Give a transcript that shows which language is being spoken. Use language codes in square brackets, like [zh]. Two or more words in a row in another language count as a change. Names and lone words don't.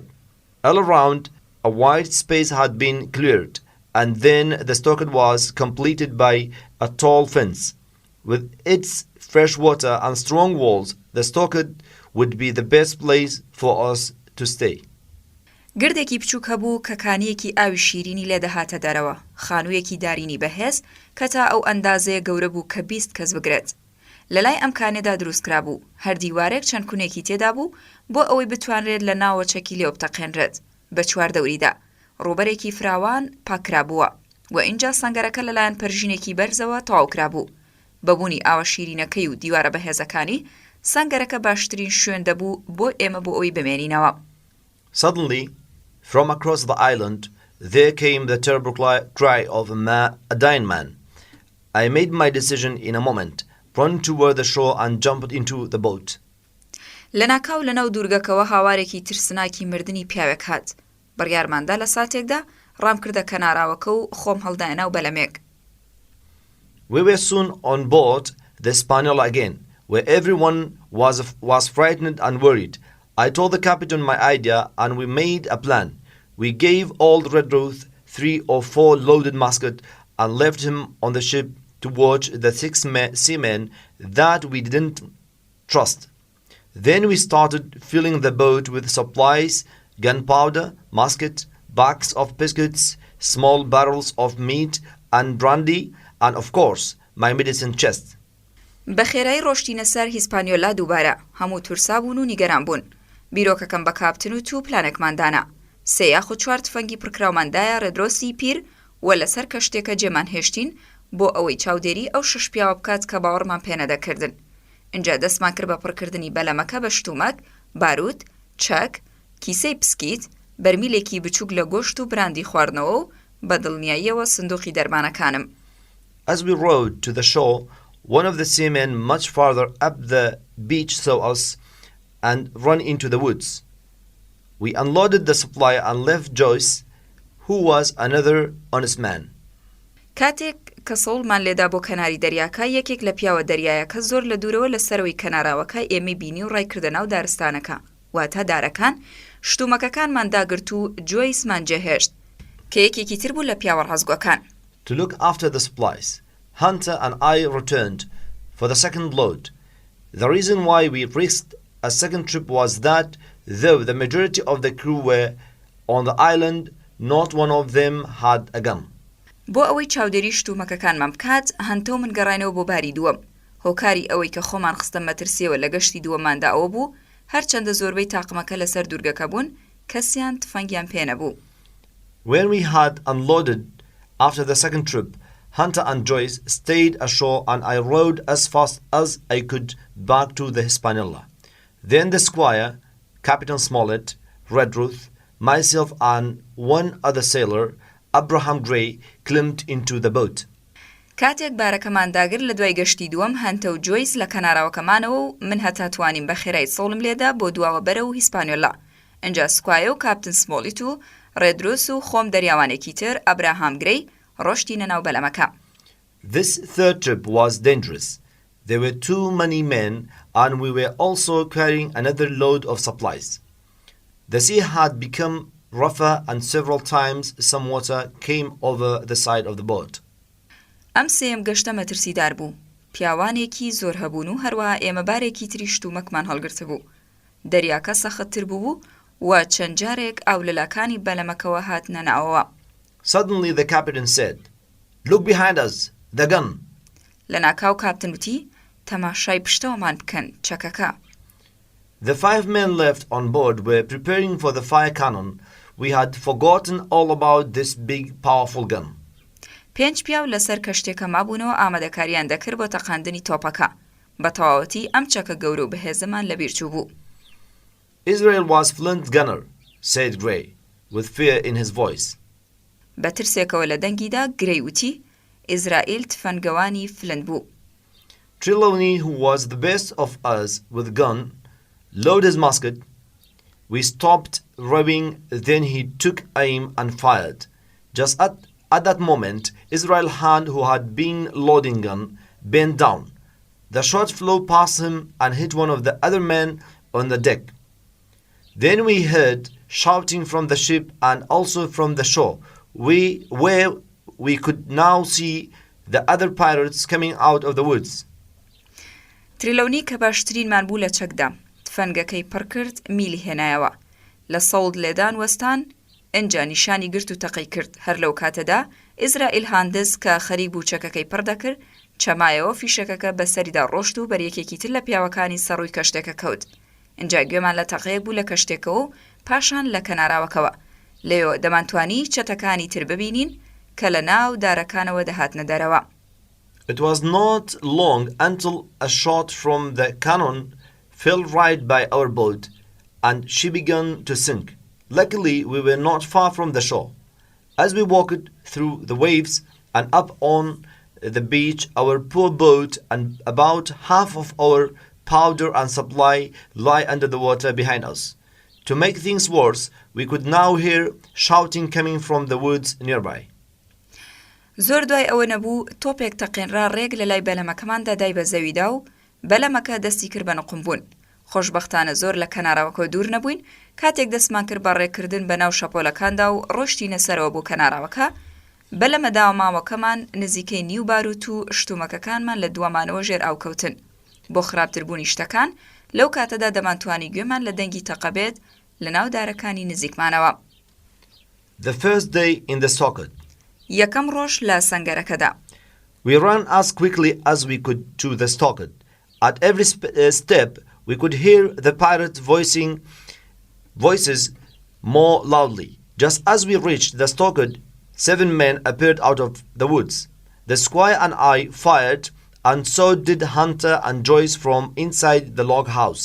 [en] All around, a wide space had been cleared, and then the Stalked was completed by a tall fence. With its fresh water and strong walls, the Stalked would be the best place for us to stay. [ckb] گردێکی بچووک هەبوو کە کانیەکی ئاوی شیرینی لێ دەهاتە دەرەوە، خانوویەکی دارینی بەهێز کە تا ئەو ئەندازەیە گەورە بوو کە 20 کەس بگرێت. لەلای ئەم کانێدا دروستکرا بوو، هەر دیوارێک چەند کوونێکی تێدا بوو بۆ ئەوەی بتوانرێت لە ناوەچەکی لێو بتەقێنرێت بە چوار دەوریدا. ڕووبەرێکی فراوان پاکرا بووە و ئینجا سەنگەرەکە لەلایەن پەرژینێکی بەرزەوە تەواوکرا بوو. بەبوونی ئاوە شیرینەکەی و دیوارە بەهێزەکانی سەنگەرەکە باشترین شوێن دەبوو بۆ ئێمە بۆ ئەوی بمێنینەوە. [en] Suddenly, from across the island, there came the terrible cry of a dying man. I made my decision in a moment, ran toward the shore and jumped into the boat. [ckb] لەناکاو لەناو دوورگەکەوە هاوارێکی ترسناکی مردنی پیاوێک هات. بڕیارماندا لە ساتێکدا ڕامکردە کەناراوەکە و خۆم هەڵدایە ناو بەلەمێک. [en] We were soon on board the Hispaniola again, where everyone was frightened and worried. I told the captain my idea and we made a plan. We gave old Redruth 3 or 4 loaded muskets and left him on the ship to watch the 6 seamen that we didn't trust. Then we started filling the boat with supplies, gunpowder, musket, bags of biscuits, small barrels of meat and brandy, and of course, my medicine chest. [ckb] بەخێرایی ڕۆشتینە سەر هیسپانیۆلا دووبارە، هەموو تورسا بوون و نیگەران بوون. بیرۆکەکەم بە کاپتن و تو پلانێکماندانا. 3 یاخود 4 تفەنگی پڕکراوماندایە ڕێدرۆسی پیر و لەسەر کەشتێکە جێمان هێشتین بۆ ئەوەی چاودێری ئەو 6 پیاوە بکات کە باوەڕمان پێ نەدەکردن. اینجا دەستمان کرد بە پڕکردنی بەلەمەکە بە شتومەک، بارود، چەک، کیسەی پسکیت، بەرمیلێکی بچووک لە گۆشت و براندی خواردنەوە و بە دڵنیاییەوە سندوقی دەرمانەکانم. [en] As we rowed to the shore, one of the seamen much farther up the beach saw us and ran into the woods. We unloaded the supply and left Joyce, who was another honest man. [ckb] کاتێک کە سەوڵمان لێدا بۆ کەناری دەریاکە یەکێک لە پیاوە دەریایەکە زۆر لە دوورەوە لە سەرەوەی کەناراوەکە ئێمە بینی و ڕایکردە ناو دارستانەکە واتە دارەکان شتومەکەکانمان داگرت و جۆیسمان جێهێشت کە یەکێکی تر بوو لە پیاوە ڕازگۆکان. [en] To look after the supplies, Hunter and I returned for the second load. The reason why we risked a second trip was that though the majority of the crew were on the island, not one of them had a gun. [ckb] بۆ ئەوەی چاودێری شتومەکەکانمان بکات هەنتە و من گەڕاینەوە بۆ باری دووەم. هۆکاری ئەوەی کە خۆمان خستە مەترسیەوە لە گەشتی دووەماندا ئەوە بوو هەرچەندە زۆربەی تاقمەکە لەسەر دوورگەکە بوون کەسیان تفەنگیان پێ نەبوو. [en] When we had unloaded after the second trip, Hunter and Joyce stayed ashore and I rowed as fast as I could back to the Hispaniola. Then the squire, Captain Smollett, Redruth, myself and one other sailor, Abraham Gray, climbed into the boat. [ckb] کاتێک بارەکەمان داگر لە دوای گەشتی دووەم هەنتە و جۆیس لە کەناراوەکەمانەوە و من هەتا توانیم بە خێرایی سۆڵم لێدا بۆ دواوە بەرە و هیسپانیۆلا. ئەنجا سکوایە و کاپتن سمۆلیت و ڕێدروس و خۆم دەریاوانێکی تر ئەبراهام گرەی ڕۆشتینە ناو بەلەمەکە. [en] This third trip was dangerous. There were too many men and we were also carrying another load of supplies. The sea had become rougher and several times some water came over the side of the boat. [ckb] ئەم سێم گەشتە مەترسیدار بوو. پیاوانێکی زۆر هەبوون و هەروەها ئێمە بارێکی تری شتومەکمان هەڵگرت بوو. دەریاکە سەختتر بوو و چەند جارێک ئاو لەلاکانی بەلەمەکەوە هاتنە ناوەوە. [en] Suddenly the captain said, "Look behind us, the gun." [ckb] لە ناکاو کاپتن وتی تەماشای پشتەوەمان بکەن چەکەکە. [en] The 5 men left on board were preparing for the fire cannon. We had forgotten all about this big powerful gun. [ckb] 5 پیاو لەسەر کەشتێکە مابوونەوە ئامادەکاریان دەکرد بۆ تەقاندنی تۆپەکە. بە تەواوەتی ئەم چەکە گەورە و بەهێزەمان لەبیر چوو بوو. [en] Israel was flint gunner, said Gray, with fear in his voice. [ckb] بە ترسێکەوە لە دەنگیدا گرەی وتی ئیزرائیل تفەنگەوانی فلند بوو. [en] Trelawney, who was the best of us with gun, loaded his musket. We stopped rowing, then he took aim and fired. Just at that moment, Israel's hand, who had been loading gun, bent down. The shot flew past him and hit one of the other men on the deck. Then we heard shouting from the ship and also from the shore, where we could now see the other pirates coming out of the woods. [ckb] تریلەونی کە باشترینمان بوو لە چەکدا تفەنگەکەی پڕ کرد میلی هێنایەوە لە سەوڵ لێدان وەستان ئەنجا نیشانی گرت و تەقەی کرد هەر لەو کاتەدا ئیزرائیل هاندز کە خەریک بوو چەکەکەی پڕ دەکرد چەمایەوە فیشەکەکە بەسەریدا ڕۆشت و بەریەکێکی تر لە پیاوەکانی سەڕووی کەشتێکە کەوت ئەنجا گوێمان لە تەقەیەک بوو لە کەشتێکەوە و پاشان لە کەناراوەکەوە لێیۆ دەمانتوانی چەتەکانی تر ببینین کە لە ناو دارەکانەوە دەهاتنە دەرەوە. [en] It was not long until a shot from the cannon fell right by our boat and she began to sink. Luckily, we were not far from the shore. As we walked through the waves and up on the beach, our poor boat and about half of our powder and supply lay under the water behind us. To make things worse, we could now hear shouting coming from the woods nearby. [ckb] زۆر دوای ئەوە نەبوو تۆپێک تەقێنرا ڕێک لە لای بەلەمەکەماندا دای بە زەویدا و بەلەمەکە دەستی کرد بە نقمبوون. خۆشبەختانە زۆر لە کەناراوەکە دوور نەبووین کاتێک دەستمان کرد بە ڕێکردن بە ناو شەپۆلەکاندا و ڕۆشتینە سەرەوە بۆ کەناراوەکە بەلەمەدا ماوەکەمان نزیکەی نیو باروت و شتومەکەکانمان لە دووەمانەوە ژێر ئاوکەوتن. بۆ خراپتربوونی شتەکان لەو کاتەدا دەمانتوانی گوێمان لە دەنگی تەقەبێت لە ناو دارەکانی نزیکمانەوە. [en] The first day in the socket. [ckb] یەکەم ڕۆژ لە سەنگەرەکەدا. [en] We ran as quickly as we could to the stockade. At every step, we could hear the pirates voices more loudly. Just as we reached the stockade, 7 men appeared out of the woods. The squire and I fired, and so did Hunter and Joyce from inside the log house.